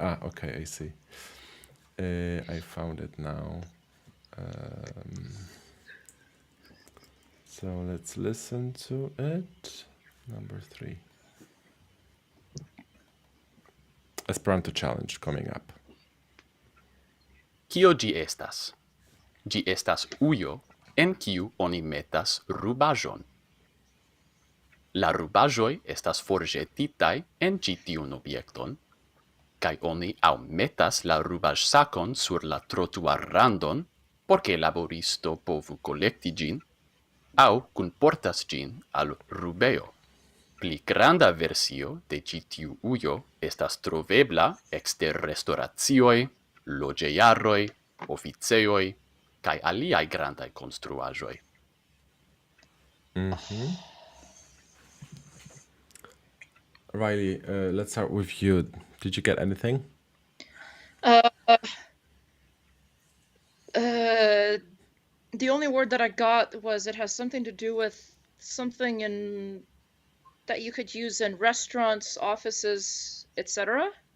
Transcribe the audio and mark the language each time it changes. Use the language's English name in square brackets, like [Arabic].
[English] Okay, I see. I found it now. So let's listen to it. Number 3. Esperanto challenge coming up. [Esperanto] Kio ĝi estas? Ĝi estas ujo en kiu oni metas rubaĵon. La rubaĵoj estas forĵetitaj en ĉi tiun objekton, kaj oni aŭ metas la rubaĵsakon sur la trotuarrandon, por ke laboristo povu kolekti ĝin, aŭ kunportas ĝin al rubejo. Pli granda versio de ĉi tiu ujo estas trovebla ekster restoracioj, loĝejaroj, oficejoj kaj aliaj grandaj konstruaĵoj. [English] Riley, let's start with you. Did you get anything? The only word that I got was it has something to do with something that you could use in restaurants, offices, etc.